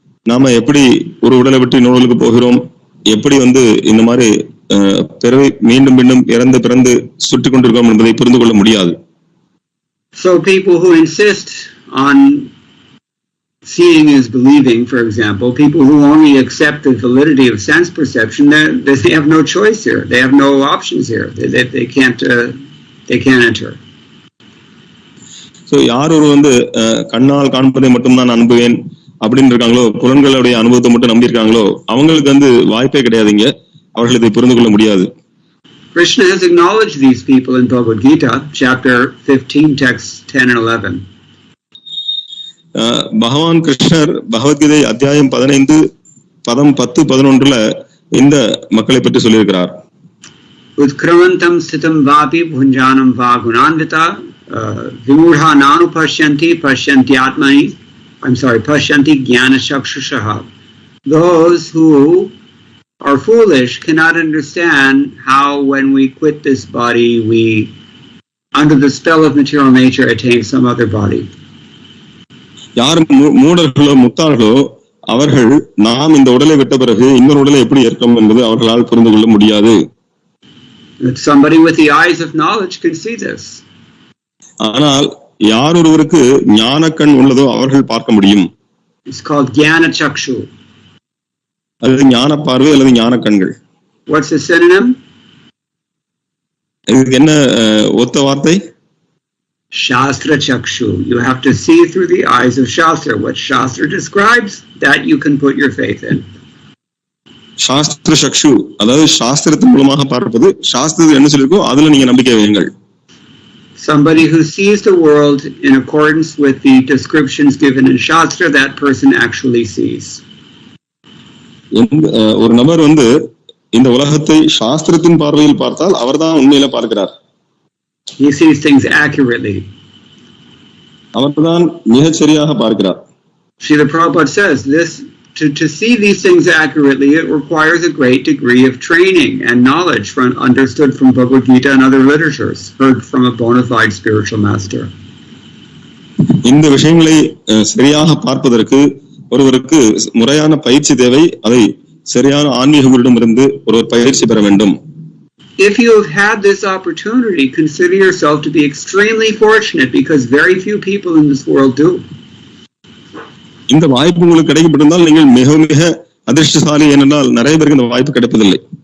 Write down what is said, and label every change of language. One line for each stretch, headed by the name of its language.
Tamil: நாம எப்படி ஒரு உடலை விட்டு இன்னொரு உடலுக்கு போகிறோம், எப்படி இந்த மாதிரி பிறவி மீண்டும் மீண்டும் இறந்து பிறந்து சுற்றி கொண்டிருக்கோம் என்பதை புரிந்து கொள்ள முடியாது.
English: So people who insist on seeing is believing, for example, people who only accept the validity of sense perception, they have no choice here. They have no options here. They can't enter.
Tamil: So யார் ஒரு கண்ணால் காண்பதை மட்டும்தான் நம்புவேன் அப்படின்னு இருக்காங்களோ, புலன்களுடைய அனுபவத்தை மட்டும் நம்பி இருக்காங்களோ, அவங்களுக்கு வாய்ப்பே கிடையாதுங்க. அவர்கள் இதை புரிந்து கொள்ள முடியாது.
English: Krishna has acknowledged these people in Bhagavad Gita, chapter 15, texts 10 and 11.
Tamil: பகவான் கிருஷ்ணர் பகவத்கீதை அத்தியாயம் 15 பதம் 10, 11ல இந்த மக்களை பற்றி சொல்லியிருக்கிறார்.
Sanskrit: Utkramantam sthitam vapi bhunjanam va gunanvita vimudha nanu pashyanti atmani, pashyanti jnana chakshushaha.
English: Those who are foolish cannot understand how when we quit this body we, under the spell of material nature, attain some other body.
Tamil: யார் மூடர்களோ முட்டாள்களோ அவர்கள் நாம் இந்த உடலை விட்ட பிறகு இன்னொரு உடலை எப்படி ஏற்கும் என்பது அவர்களால் புரிந்து கொள்ள முடியாது.
English: Somebody with the eyes of knowledge can see this.
Tamil: ஆனால் யார் ஒருவருக்கு ஞான கண் உள்ளதோ அவர்கள் பார்க்க முடியும்.
English: It's called jnana chakshu.
Tamil: அது ஞான பார்வை அல்லது ஞான கண்கள்.
English: What's the synonym?
Tamil: இதுக்கு என்ன ஒத்த வார்த்தை?
English: Shastra chakshu. You have to see through the eyes of Shastra. What Shastra describes, that you can put your faith in.
Tamil: சாஸ்திர சக்ஷு, அதாவது சாஸ்திரத்தின் மூலமாக பார்ப்பது, சாஸ்திரத்தில் என்ன சொல்லிருக்கோ அதுல நீங்க நம்பிக்கை வையுங்கள்.
English: Somebody who sees the world in accordance with the descriptions given in Shastra, that person actually sees.
Tamil: ஒரு நபர் இந்த உலகத்தை சாஸ்திரத்தின் பார்வையில் பார்த்தால் அவர்தான் உண்மையில பார்க்கிறார்.
English: He sees things accurately.
Tamil: அவர்தான் மிகச் சரியாக பார்க்கிறார்.
English: Srila Prabhupada says this, to see these things accurately, it requires a great degree of training and knowledge understood from Bhagavad Gita and other literatures, heard from a bona fide spiritual master.
Tamil: இந்த விஷயங்களை சரியாக பார்ப்பதற்கு ஒருவருக்கு முறையான பயிற்சி தேவை. அதை சரியான ஆன்மீக குருவிடமிருந்து ஒருவர் பயிற்சி பெற வேண்டும்.
English: If you have had this opportunity, consider yourself to be extremely fortunate, because very few people in this world do.
Tamil: இந்த வாய்ப்பு உங்களுக்கு கிடைக்கப்பட்டிருந்தால் நீங்கள் மிக மிக அதிர்ஷ்டசாலி ஏனென்றால் நிறைய பேருக்கு இந்த வாய்ப்பு கிடைப்பதில்லை.